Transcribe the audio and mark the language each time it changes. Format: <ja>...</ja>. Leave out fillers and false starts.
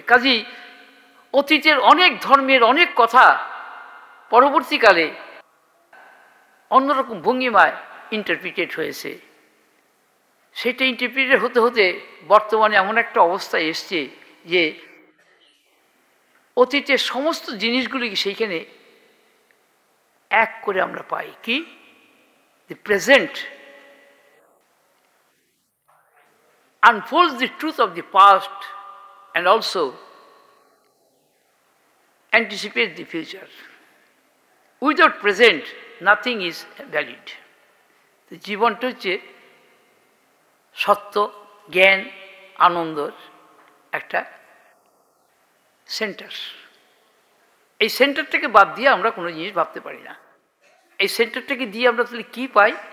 <bn>কাজেই অতীতের অনেক ধর্মের অনেক কথা পরবর্তীকালে অন্যরকম ভঙ্গিমায় ইন্টারপ্রিটেড হয়েছে। সেটা ইন্টারপ্রিটেড হতে হতে বর্তমানে এমন একটা অবস্থায় এসছে যে অতীতের সমস্ত জিনিসগুলিকে সেইখানে এক করে আমরা পাই। কি?</bn> <en>The present unfolds the truth of the past and also anticipates the future. Without present, nothing is valid.</en> <bn>তো জীবনটা হচ্ছে সত্য, জ্ঞান, আনন্দর একটা সেন্টার। এই সেন্টারটাকে বাদ দিয়ে আমরা কোনো জিনিস ভাবতে পারি না। এই সেন্টারটাকে দিয়ে আমরা তাহলে কী পাই?</bn>